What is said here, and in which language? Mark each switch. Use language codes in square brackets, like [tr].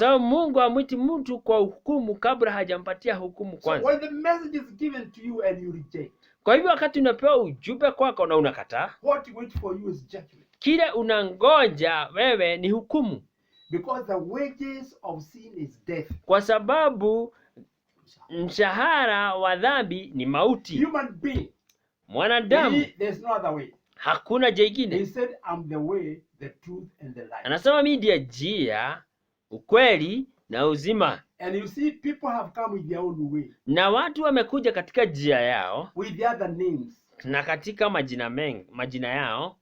[sw] sababu Mungu hamwiti mtu kwa hukumu kabla hajampatia hukumu [en] So [sw] kwanza. [en] when the message is given to you and you reject, [sw] Kwa hivyo wakati unapewa ujumbe kwako na unakataa, [en] what waits for you is judgment. [sw] kile unangoja wewe ni hukumu, [en] Because the wages of sin is death. [sw] kwa sababu mshahara wa dhambi ni mauti. [en] Human being, [sw] Mwanadamu [en] there's no other way. [sw] hakuna njia ingine. [en] He said, I'm the way, the truth, and the life. [sw] Anasema mimi ndiye njia, ukweli na uzima. [en] And you see, people have come with their own way, [sw] Na watu wamekuja katika njia yao [en] with the other names. [sw] na katika majina yao.